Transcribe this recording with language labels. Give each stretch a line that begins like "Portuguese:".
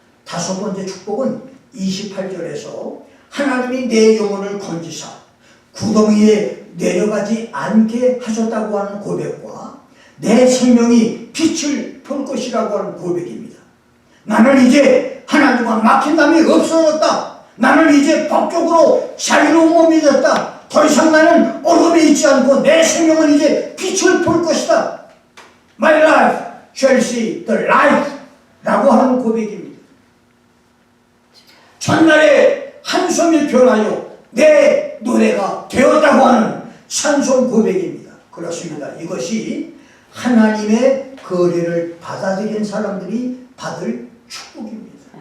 Korean: 다섯 번째 축복은 28절에서 하나님이 내 영혼을 건지사 구덩이에 내려가지 않게 하셨다고 하는 고백과 내 생명이 빛을 볼 것이라고 하는 고백입니다. 나는 이제 하나님과 막힌 담이 없어졌다. 나는 이제 법적으로 자유로운 몸이 됐다. 더 이상 나는 어둠에 있지 않고 내 생명은 이제 빛을 볼 것이다.
English: My life shall see the light
Korean: 라고 하는 고백입니다. 전날에 한숨이 변하여 내 노래가 되었다고 하는 찬송 고백입니다. 그렇습니다. 이것이 하나님의 거래를 받아들인 사람들이 받을 축복입니다.